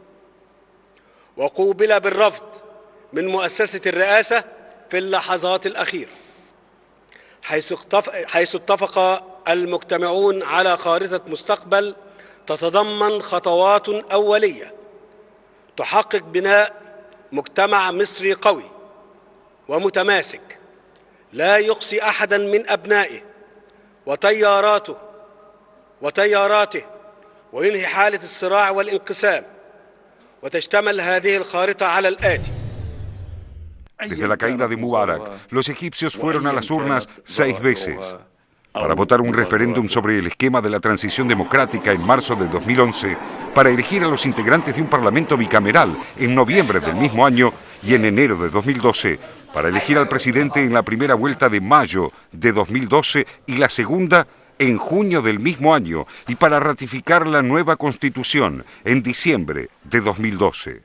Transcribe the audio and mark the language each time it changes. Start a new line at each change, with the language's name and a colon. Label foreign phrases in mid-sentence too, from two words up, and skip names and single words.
Arabic: وقوبل بالرفض من مؤسسة الرئاسة في اللحظات الأخيرة حيث اتفق المجتمعون على خارطة مستقبل تتضمن خطوات أولية تحقق بناء مجتمع مصري قوي ومتماسك لا يقصي أحدا من أبنائه وتياراته وينهي حالة الصراع والانقسام وتشتمل هذه الخارطة على الآتي.
Spanish: Desde la caída de Mubarak, los egipcios fueron a las urnas 6 veces para votar un referéndum sobre el esquema de la transición democrática en marzo de 2011, para elegir a los integrantes de un parlamento bicameral en noviembre del mismo año y en enero de 2012, para elegir al presidente en la primera vuelta de mayo de 2012 y la segunda en junio del mismo año, y para ratificar la nueva constitución en diciembre de 2012.